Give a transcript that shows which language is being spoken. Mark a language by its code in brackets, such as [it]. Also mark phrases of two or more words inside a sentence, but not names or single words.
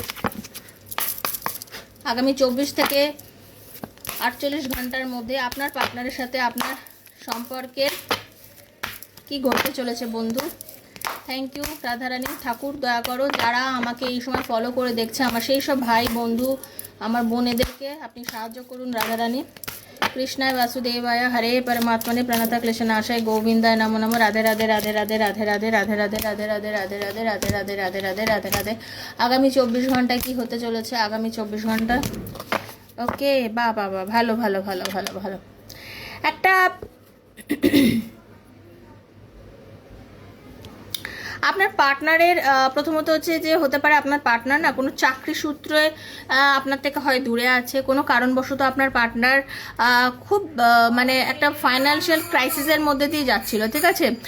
[bn] আগামী 24 থেকে 48 ঘন্টার মধ্যে আপনার পার্টনারের সাথে আপনার সম্পর্কের কি ঘটতে চলেছে বন্ধু? [en] thank you [bn] রাধারানী। ঠাকুর দয়া করো, যারা আমাকে এই সময় ফলো করে দেখছে, আমার সেই সব ভাই বন্ধু, আমার বোনেদেরকে আপনি সাহায্য করুন রাধারানী। [sa] कृष्णाय वासुदेवाय हरे परमात्मने प्रणत क्लेशनाशाय गोविंदाय नमो नमो। राधे राधे राधे राधे राधे राधे राधे राधे राधे राधे राधे राधे राधे राधे राधे राधे राधे राधे। [bn] আগামী 24 ঘন্টায় কি হতে চলেছে আগামী 24 ঘন্টা? ওকে, বাহ বাহ বাহ, ভালো ভালো ভালো ভালো ভালো। একটা আপনার পার্টনারের প্রথমত হচ্ছে যে হতে পারে আপনার পার্টনার না কোনো চাকরি সূত্রে আপনার থেকে হয় দূরে আছে, কোনো কারণবশত আপনার পার্টনার খুব মানে একটা [en] financial crisis [bn] মধ্যে দিয়ে যাচ্ছিল, ঠিক আছে?